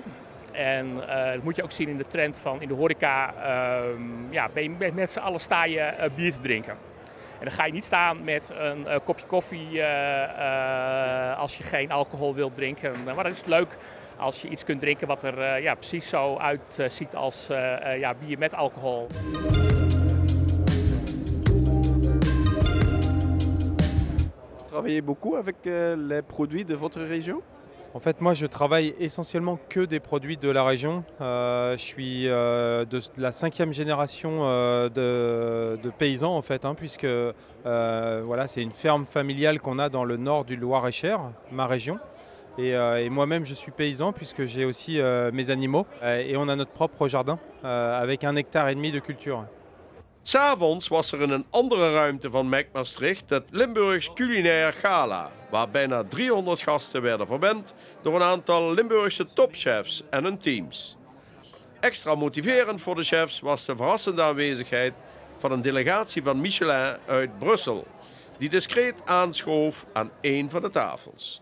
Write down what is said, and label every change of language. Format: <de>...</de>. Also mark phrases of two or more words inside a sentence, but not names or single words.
<nl>En dat moet je ook zien in de trend van in de horeca, met z'n allen sta je bier te drinken. En dan ga je niet staan met een kopje koffie als je geen alcohol wilt drinken. Maar dan is het leuk als je iets kunt drinken wat er precies zo uitziet als bier met alcohol.</nl> <fr>Travaillez beaucoup avec les produits de votre région? En fait, moi, je travaille essentiellement que des produits de la région. Je suis de la 5e génération de paysans, en fait, puisque c'est une ferme familiale qu'on a dans le nord du Loir-et-Cher, ma région. Et moi-même, je suis paysan, puisque j'ai aussi mes animaux. Et on a notre propre jardin, avec 1,5 hectare de culture.</fr> <nl>'S'avonds was er in een andere ruimte van MEC Maastricht het Limburgs Culinair Gala, waar bijna 300 gasten werden verwend door een aantal Limburgse topchefs en hun teams. Extra motiverend voor de chefs was de verrassende aanwezigheid van een delegatie van Michelin uit Brussel, die discreet aanschoof aan een van de tafels.</nl>